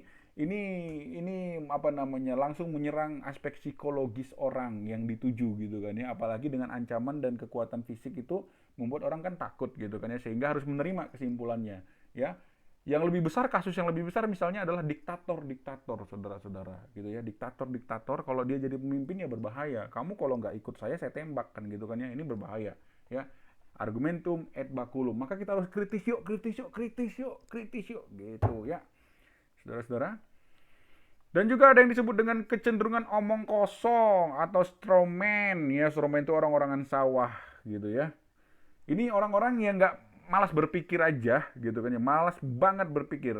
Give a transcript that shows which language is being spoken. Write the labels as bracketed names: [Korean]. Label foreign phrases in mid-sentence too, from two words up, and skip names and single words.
[Indonesian] Ini apa namanya, langsung menyerang aspek psikologis orang yang dituju gitu kan ya, apalagi dengan ancaman dan kekuatan fisik itu membuat orang kan takut gitu kan ya, sehingga harus menerima kesimpulannya ya. Yang lebih besar, kasus yang lebih besar misalnya adalah diktator-diktator, saudara-saudara gitu ya. Diktator-diktator kalau dia jadi pemimpin ya berbahaya. Kamu kalau nggak ikut saya tembak kan gitu kan ya. Ini berbahaya ya. [Latin] Argumentum et baculum. [Indonesian] Maka kita harus kritis yuk, kritis yuk, kritis yuk, kritis yuk gitu ya, saudara-saudara. Dan juga ada yang disebut dengan kecenderungan omong kosong atau strawman ya. Strawman itu orang-orangan sawah gitu ya. Ini orang-orang yang nggak, malas berpikir aja gitu kan ya, malas banget berpikir.